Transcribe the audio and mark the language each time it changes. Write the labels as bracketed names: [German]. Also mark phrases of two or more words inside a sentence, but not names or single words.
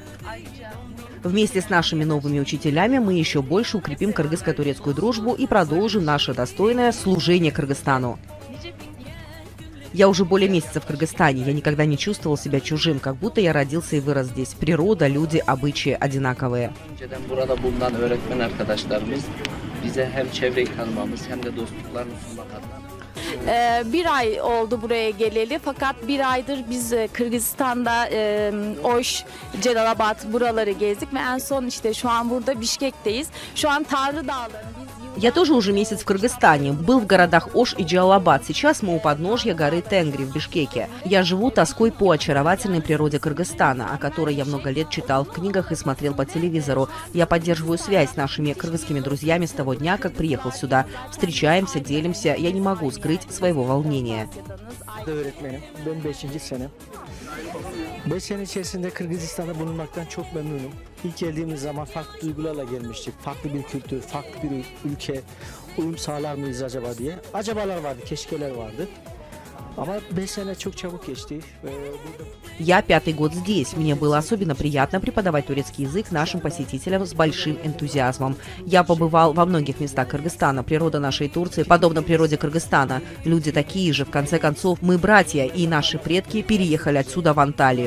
[Russian] Вместе с нашими новыми учителями мы еще больше укрепим кыргызско-турецкую дружбу и продолжим наше достойное служение Кыргызстану. Я уже более месяца в Кыргызстане. Я никогда не чувствовал себя чужим, как будто я родился и вырос здесь. Природа, люди, обычаи одинаковые. [Turkish] Bir ay oldu buraya geleli fakat bir aydır biz Kırgızistan'da Oş, Celabat buraları gezdik ve en son işte şu an burada Bişkek'teyiz. Şu an Tanrı Dağları'nın. [Russian] Я тоже уже месяц в Кыргызстане. Был в городах Ош и Джалалабад. Сейчас мы у подножья горы Тенгри в Бишкеке. Я живу тоской по очаровательной природе Кыргызстана, о которой я много лет читал в книгах и смотрел по телевизору. Я поддерживаю связь с нашими кыргызскими друзьями с того дня, как приехал сюда. Встречаемся, делимся. Я не могу скрыть своего волнения. [Turkish] 5 sene içerisinde Kırgızistan'da bulunmaktan çok memnunum. İlk geldiğimiz zaman farklı duygularla gelmiştik. Farklı bir kültür, farklı bir ülke. Uyum sağlar mıyız acaba diye. Acabalar vardı, keşkeler vardı. Ama 5 sene çok çabuk geçti. [Russian] Я 5-й год здесь. Мне было особенно приятно преподавать турецкий язык нашим посетителям с большим энтузиазмом. Я побывал во многих местах Кыргызстана. Природа нашей Турции подобна природе Кыргызстана. Люди такие же. В конце концов, мы братья, и наши предки переехали отсюда в Анталию.